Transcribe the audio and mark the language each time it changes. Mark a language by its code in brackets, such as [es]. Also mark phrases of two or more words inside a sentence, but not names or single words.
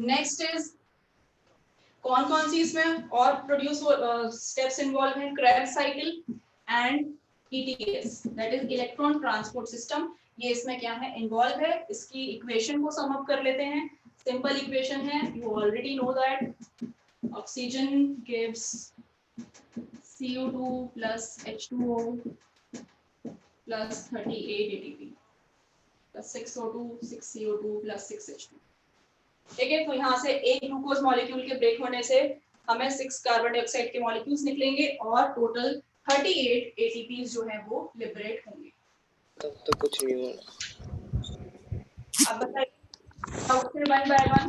[en] next is [hi] कौन कौन सी इसमें और [en] produce steps involve हैं, Krebs cycle and ETS, that is electron transport system। [hi] ये इसमें क्या है, इन्वॉल्व है। इसकी इक्वेशन को [en] sum up [hi] कर लेते हैं। [en] simple equation है, you already know that oxygen gives CO2 plus H2O plus 38 ATP plus 6O2 6CO2 plus 6H2। [hi] ठीक है, तो यहाँ से एक [en] glucose molecule [hi] के ब्रेक होने से हमें 6 [en] carbon dioxide [hi] के मॉलिक्यूल्स निकलेंगे और टोटल 38 ATPs जो है वो लिबरेट होंगे। तब तो कुछ नहीं होना। अब बताइए [en] one by one.